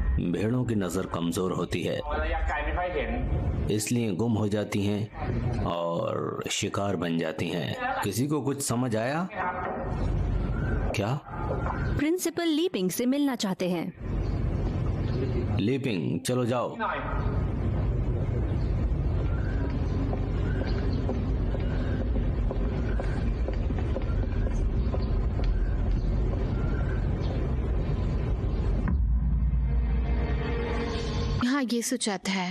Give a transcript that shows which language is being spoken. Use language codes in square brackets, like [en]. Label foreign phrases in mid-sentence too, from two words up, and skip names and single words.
[hi] भेड़ों की नजर कमजोर होती है, [th] ระยะไกลไม่ค่อยเห็น [hi] इसलिए गुम हो जाती हैं और शिकार बन जाती हैं। किसी को कुछ समझ आया क्या? प्रिंसिपल लीपिंग से मिलना चाहते हैं। लीपिंग, चलो जाओ। [th] หน่อย [hi] हाँ, ये सुचाता है।